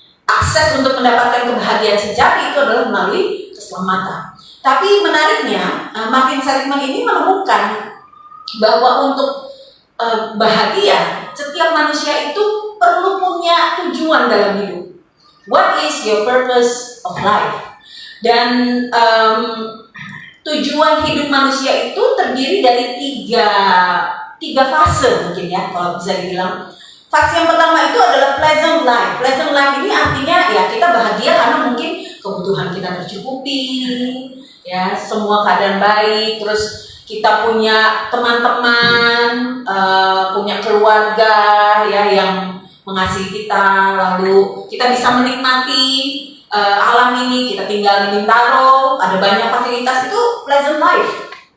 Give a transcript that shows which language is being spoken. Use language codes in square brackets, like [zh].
[id] Akses untuk mendapatkan kebahagiaan sejati itu adalah melalui keselamatan. Tapi menariknya, Martin Seligman ini menemukan bahwa untuk bahagia, setiap manusia itu perlu punya tujuan dalam hidup. [en] What is your purpose of life? [id] Dan tujuan hidup manusia itu terdiri dari tiga fase mungkin ya, kalau bisa dibilang. Fase yang pertama itu adalah pleasant life. Pleasant life ini artinya ya kita bahagia karena mungkin kebutuhan kita tercukupi, ya semua keadaan baik, terus kita punya teman-teman, punya keluarga ya yang mengasihi kita, lalu kita bisa menikmati alam ini, kita tinggal di Bintaro, ada banyak fasilitas, itu pleasant life.